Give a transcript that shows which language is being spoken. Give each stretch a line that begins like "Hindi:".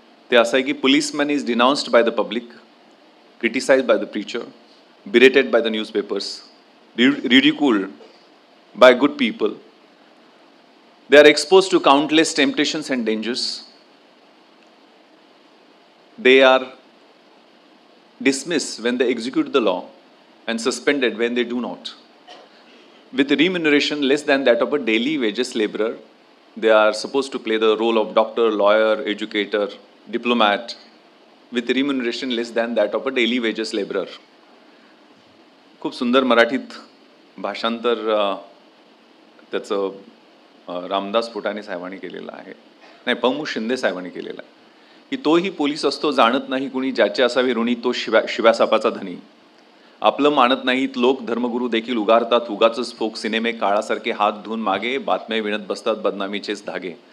Marathi: ते असं आहे की
English: Policeman is denounced by the public, criticised by the preacher, berated by the newspapers, ridiculed by good people. They are exposed to countless temptations and dangers. They are dismissed when they execute the law and suspended when they do not. With remuneration less than that of a daily wages laborer, they are supposed to play the role of doctor, lawyer, educator, diplomat, with remuneration less than that of a daily wages laborer.
Marathi: खूप सुंदर मराठीत भाषांतर त्याचं रामदास फुटाणे साहेबांनी केलेलं आहे, नाही पमू शिंदे साहेबांनी केलेलं आहे, की तोही पोलीस असतो जाणत नाही कुणी, ज्याचे असावे ऋणी तो शिव्यासापाचा धनी. आपलं मानत नाहीत लोक, धर्मगुरू देखील उगारतात उगाचच फोक सिनेमे, काळासारखे हात धुवून मागे बातम्या विणत बसतात बदनामीचेच धागे.